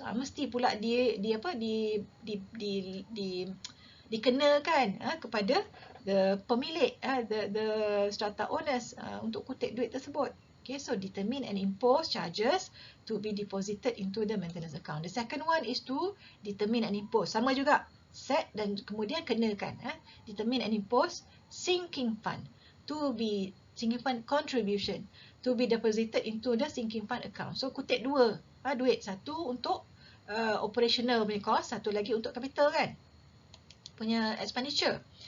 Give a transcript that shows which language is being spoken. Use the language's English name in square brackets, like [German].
[Malay] Mesti pula dikenakan kepada the pemilik, [English] the strata owners [Malay] untuk kutip duit tersebut. [English] Okay, so determine and impose charges to be deposited into the maintenance account. The second one is to determine and impose. [Malay] Sama juga, set dan kemudian kenakan. [English] Determine and impose sinking fund sinking fund contribution to be deposited into the sinking fund account. [Malay] So kutip dua duit, satu untuk operational punya cost, satu lagi untuk capital kan, punya expenditure.